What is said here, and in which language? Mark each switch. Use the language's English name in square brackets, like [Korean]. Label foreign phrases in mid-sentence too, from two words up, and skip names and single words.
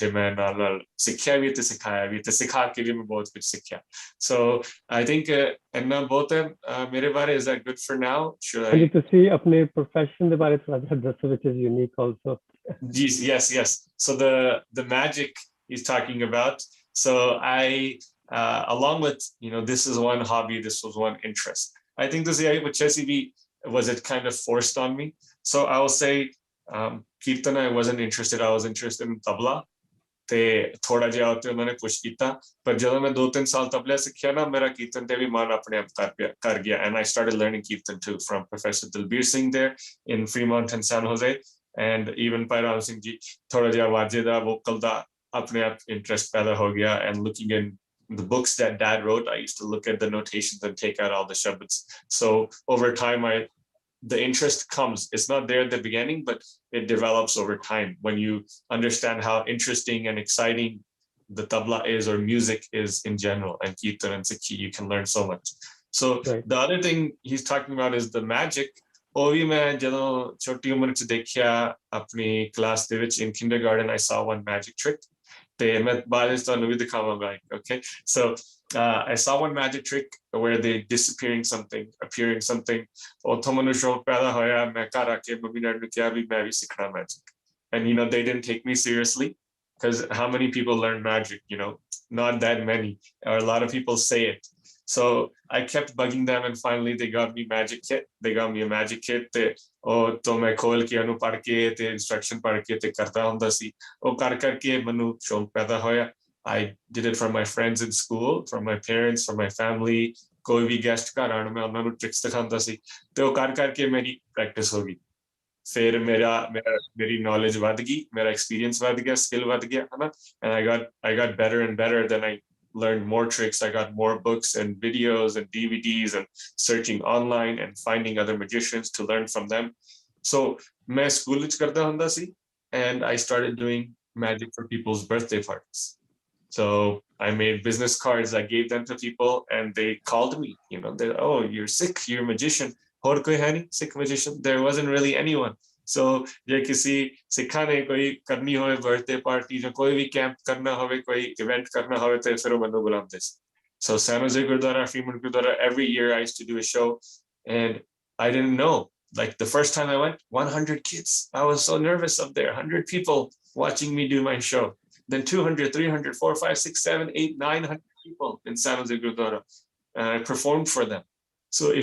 [English] So I think is that good for now? Should I? [Hindi] अपने profession के बारे में थोड़ा [English] which is unique also. Yes. So the magic he's talking about. So I, along with this is one hobby, this was one interest. I think this year with Chessy was it kind of forced on me. So I will say Kirtan I wasn't interested. I was interested in Tabla. [Punjabi] ਤੇ ਥੋੜਾ ਜਿਹਾ ਉੱਤੇ ਉਹਨਾਂ ਨੇ ਪੁਸ਼ ਕੀਤਾ ਪਰ ਜਦੋਂ ਮੈਂ 2-3 ਸਾਲ ਤਬਲਾ ਸਿੱਖਿਆ ਨਾ ਮੇਰਾ ਕੀਰਤਨ ਤੇ ਵੀ ਮਨ ਆਪਣੇ ਆਪ ਕਰ ਗਿਆ [English] and I started learning Kirtan too from Professor Dalbir Singh there in Fremont and San Jose and even Pairam Singh ji [Punjabi] ਥੋੜਾ ਜਿਹਾ ਵਾਜੇ ਦਾ ਵੋਕਲ ਦਾ ਆਪਣੇ ਆਪ ਇੰਟਰਸਟ ਪੈਦਾ ਹੋ ਗਿਆ [English] and looking in the books that dad wrote I used to look at the notations and take out all the shabads so over time the interest comes it's not there at the beginning but it develops over time when you understand how interesting and exciting the tabla is or music is in general and kirtan and sikhi you can learn so much so right. The other thing he's talking about is the magic [Punjabi] ਉਹ ਵੀ ਮੈਂ ਜਦੋਂ ਛੋਟੀ ਉਮਰ ਚ ਦੇਖਿਆ ਆਪਣੀ ਕਲਾਸ ਦੇ ਵਿੱਚ [English] in kindergarten I saw one magic trick [Punjabi] ਤੇ ਮੈਂ ਬਾਅਦ ਵਿੱਚ ਤੁਹਾਨੂੰ ਵੀ ਦਿਖਾਵਾਂਗਾ [English] okay so I saw one magic trick where they disappearing something appearing something [Punjabi] ਉੱਥੋਂ ਮੈਨੂੰ ਸ਼ੌਕ ਪੈਦਾ ਹੋਇਆ ਮੈਂ ਘਰ ਆ ਕੇ ਮੰਮੀ ਡੈਡੀ ਨੂੰ ਕਿਹਾ ਵੀ ਮੈਂ ਵੀ ਸਿੱਖਣਾ [English] magic and they didn't take me seriously because how many people learn magic not that many or a lot of people say it so I kept bugging them and finally they got me a magic kit [Punjabi] ਉਹ ਤੋਂ ਮੈਂ ਖੋਲ ਕੇ ਉਹਨੂੰ ਪੜ੍ਹ ਕੇ ਤੇ ਇਨਸਟਰਕਸ਼ਨ ਪੜ੍ਹ ਕੇ ਤੇ ਕਰਦਾ ਹੁੰਦਾ ਸੀ ਉਹ ਕਰਕੇ ਮੈਨੂੰ ਸ਼ੌਕ ਪੈਦਾ ਹੋਇਆ [English] I did it from my friends in school from my parents from my family [Punjabi] ਕੋਈ ਵੀ ਗੈਸਟ ਘਰ ਆਣ ਮੈਂ ਉਹਨਾਂ ਨੂੰ ਟ੍ਰਿਕਸ ਦਿਖਾਉਂਦਾ ਸੀ ਤੇ ਉਹ ਕਰਕੇ ਮੇਰੀ ਪ੍ਰੈਕਟਿਸ ਹੋ ਗਈ ਫਿਰ ਮੇਰੀ ਨੌਲੇਜ ਵੱਧ ਗਈ ਮੇਰਾ ਐਕਸਪੀਰੀਅੰਸ ਵੱਧ ਗਿਆ ਸਕਿੱਲ ਵੱਧ ਗਿਆ ਹਨਾ [English] and I got better and better then I learned more tricks I got more books and videos and DVDs and searching online and finding other magicians to learn from them so [Punjabi] ਮੈਂ ਸਕੂਲ ਵਿੱਚ ਕਰਦਾ ਹੁੰਦਾ ਸੀ [English] and I started doing magic for people's birthday parties so I made business cards I gave them to people and they called me they're oh you're sick you're a magician [Punjabi] ਹੋਰ ਕੋਈ ਹੈ ਨਹੀਂ [English] sick magician there wasn't really anyone so [Punjabi] ਜੇ ਕਿਸੇ ਸਿੱਖਾਂ ਨੇ ਕੋਈ ਕਰਨੀ ਹੋਵੇ ਬਰਥਡੇ ਪਾਰਟੀ ਜਾਂ ਕੋਈ ਵੀ ਕੈਂਪ ਕਰਨਾ ਹੋਵੇ ਕੋਈ ਇਵੈਂਟ ਕਰਨਾ ਹੋਵੇ ਤੇ ਫਿਰ ਉਹ ਮੈਨੂੰ ਬੁਲਾਉਂਦੇ ਸੀ so San Jose Gurdwara [English] Fremont Gurdwara every year I used to do a show and I didn't know like the first time I went 100 kids I was so nervous up there 100 people watching me do my show then 200 300 400 500 600 700 800 900 people in San Jose Gurdwara and I performed for them so if